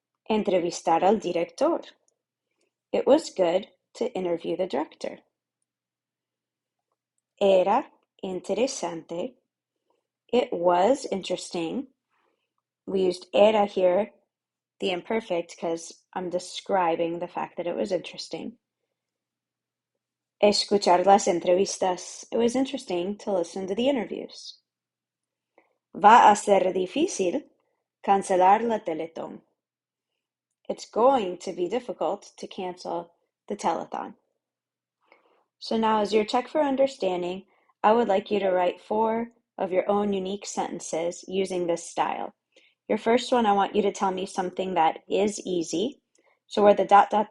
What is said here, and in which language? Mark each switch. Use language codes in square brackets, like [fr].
[es] Entrevistar al director. [en] It was good to interview the director. [es] Era interesante. [en] It was interesting. We used era here, the imperfect, because I'm describing the fact that it was interesting. [es] Escuchar las entrevistas. [en] It was interesting to listen to the interviews. [es] Va a ser difícil cancelar la Teletón. [en] It's going to be difficult to cancel the telethon. So now, as your check for understanding, I would like you to write 4 of your own unique sentences using this style. Your first one, I want you to tell me something that is easy. So where the ...